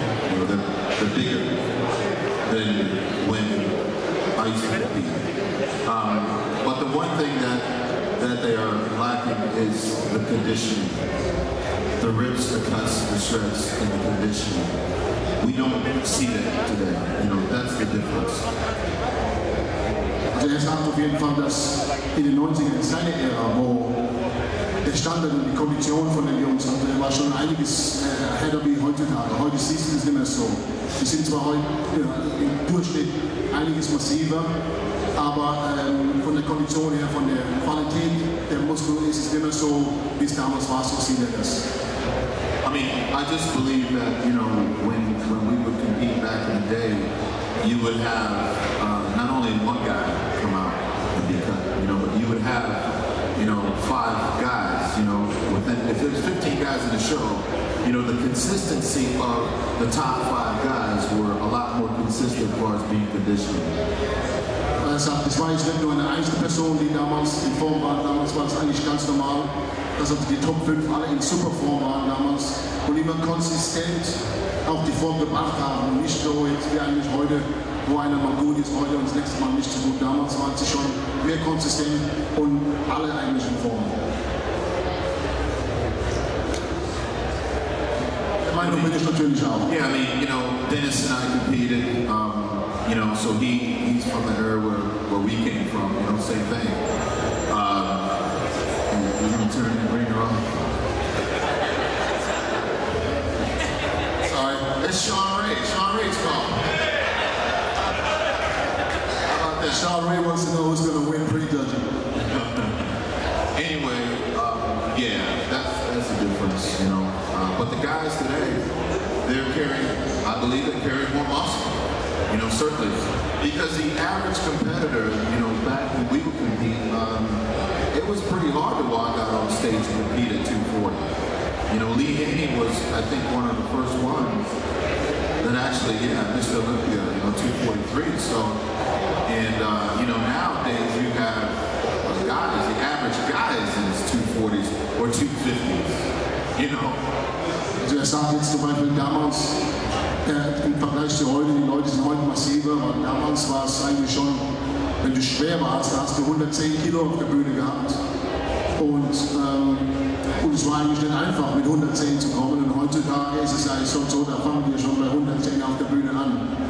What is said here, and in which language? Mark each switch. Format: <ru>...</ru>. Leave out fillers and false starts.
<en>You know, they're bigger than when I used to compete. But the one thing that they are lacking is the conditioning. The rips, the cuts, the shreds, and the conditioning. We don't see that today. You know, that's the difference.</en> <de>Also er sagt auf jeden Fall, dass in den 90ern, seine Ära, wo der Standard und die Kondition von den Jungs hatte, war schon einiges härter wie heutzutage. Heute siehst du es nicht mehr so. Die sind zwar heute im Durchschnitt einiges massiver, aber von der Kondition her, von der Qualität der Muskeln ist es nicht mehr so, wie es damals war, so sieht er das.</de> <en>I mean, I just believe that, you know, when we would compete back in the day, you would have not only one guy come out and be cut, you know, but you would have, you know, 5 guys, you know, if there's 15 guys in the show, you know, the consistency of the top 5 guys were a lot more consistent as far as being conditioned.</en> <de>Er sagt, es war jetzt nicht nur eine einzelne Person, die damals in Form war. Damals war es eigentlich ganz normal, dass also die Top 5 alle in Superform waren damals und immer konsistent auch die Form gebracht haben. Und nicht so jetzt wie eigentlich heute, wo einer mal gut ist, heute und das nächste Mal nicht so gut. Damals waren sie schon mehr konsistent und alle eigentlich in Form. Meine Meinung bin ich natürlich auch.</de> <en>Yeah, I mean, you know, Dennis and I competed, you know, so he's from the era where we came from, you know, same thing. We're going to turn and bring her on. Sorry, it's Sean Ray. Sean Ray's call. How about that? Sean Ray wants to know who's going to win prejudging. Anyway, yeah, that's the difference, you know. But the guys today, they're carrying, I believe they carry more muscle. You know, certainly. Because the average competitor, you know, back when we would compete, it was pretty hard to walk out on stage and compete at 240. You know, Lee Haney was, I think, one of the first ones that actually, Mr. Olympia, you know, 243. So, and, you know, nowadays you have guys, the average guy is in his 240s or 250s, you know.</en> <de>Also er sagt jetzt zum Beispiel damals, im Vergleich zu heute, die Leute sind heute massiver, aber damals war es eigentlich schon, wenn du schwer warst, da hast du 110 Kilo auf der Bühne gehabt. Und es war eigentlich nicht einfach, mit 110 zu kommen. Und heutzutage ist es eigentlich schon so, da fangen wir schon bei 110 auf der Bühne an.</de>